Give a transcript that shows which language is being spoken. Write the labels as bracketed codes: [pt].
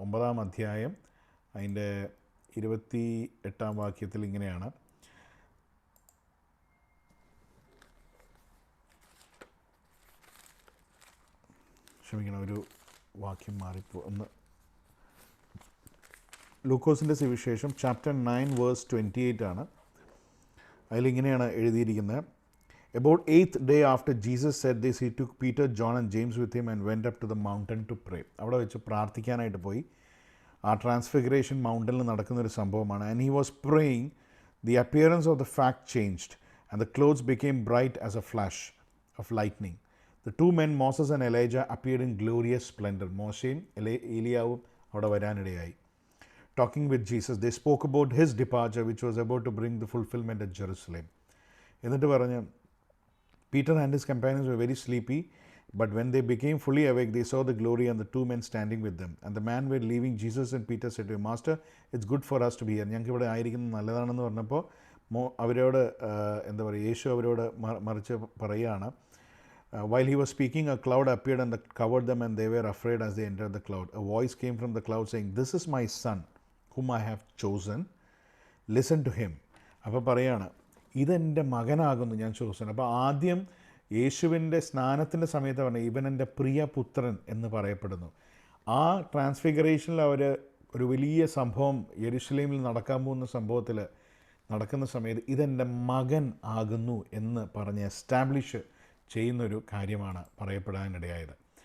[ml] 9-ാം അധ്യായം അതിൻ്റെ 28-ാം വാക്യത്തിൽ ഇങ്ങനെയാണ്, ക്ഷമിക്കണം, ഒരു വാക്യം മാറിപ്പോ. ലൂക്കോസിൻ്റെ സുവിശേഷം ചാപ്റ്റർ 9 വേഴ്സ് 28 ആണ്. അതിലിങ്ങനെയാണ് എഴുതിയിരിക്കുന്നത്. [en] About 8th day after Jesus said this, he took Peter, John and James with him and went up to the mountain to pray. [ml] അവിടെ വെച്ച് പ്രാർത്ഥിക്കാനായിട്ട് പോയി. ആ ട്രാൻസ്ഫിഗറേഷൻ മൗണ്ടനിൽ നടക്കുന്നൊരു സംഭവമാണ്. [en] And he was praying, the appearance of the fact changed and the clothes became bright as a flash of lightning. The two men, Moses and Elijah, appeared in glorious splendor. [ml] മോശയും ഏലിയാവും അവിടെ വരാനിടയായി. [en] Talking with Jesus, they spoke about his departure, which was about to bring the fulfillment at Jerusalem. [ml] എന്നിട്ട് പറഞ്ഞു, [en] Peter and his companions were very sleepy, but when they became fully awake, they saw the glory and the two men standing with them. And the man were leaving Jesus, and Peter said to him, Master, it's good for us to be here. [ml] ഞങ്ങൾക്ക് ഇവിടെ ആയിരിക്കുന്നത് നല്ലതാണെന്ന് പറഞ്ഞപ്പോൾ അവരോട് എന്താ പറയുക, യേശു അവരോട് മറിച്ച് പറയുകയാണ്, [en] while he was speaking, a cloud appeared and covered them, and they were afraid as they entered the cloud. A voice came from the cloud saying, This is my son, whom I have chosen. Listen to him. [ml] അപ്പോൾ പറയാണ്, ഇതെൻ്റെ മകനാകുന്നു, ഞാൻ ചോദിച്ചു. അപ്പോൾ ആദ്യം യേശുവിൻ്റെ സ്നാനത്തിൻ്റെ സമയത്ത് പറഞ്ഞു, ഇവൻ എൻ്റെ പ്രിയ പുത്രൻ എന്ന് പറയപ്പെടുന്നു. ആ ട്രാൻസ്ഫിഗറേഷനിൽ അവർ ഒരു വലിയ സംഭവം, യെരുശലേമിൽ നടക്കാൻ പോകുന്ന സംഭവത്തിൽ നടക്കുന്ന സമയത്ത് ഇതെൻ്റെ മകൻ ആകുന്നു എന്ന് പറഞ്ഞ് എസ്റ്റാബ്ലിഷ് ചെയ്യുന്നൊരു കാര്യമാണ് പറയപ്പെടാനിടയായത്.